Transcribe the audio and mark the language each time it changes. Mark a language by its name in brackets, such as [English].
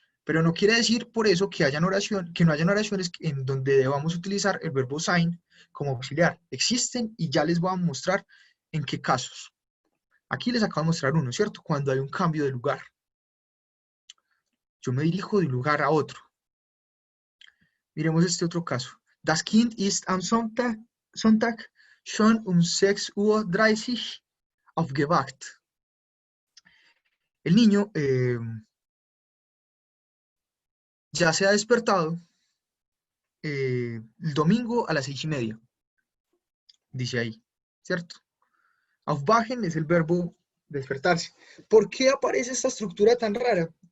[Spanish] Pero no quiere decir por eso que no hayan oraciones en donde debamos utilizar el verbo sein como auxiliar. Existen y ya les voy a mostrar en qué casos. Aquí les acabo de mostrar uno, ¿cierto? Cuando hay un cambio de lugar. Yo me dirijo de un lugar a otro. Miremos este otro caso. [German] Das Kind ist am Sonntag schon um 6:30 Uhr aufgewacht. [Spanish] El niño ya se ha despertado el domingo a las 6:30, dice ahí, ¿cierto? Aufwachen es el verbo despertarse. ¿Por qué aparece esta estructura tan rara?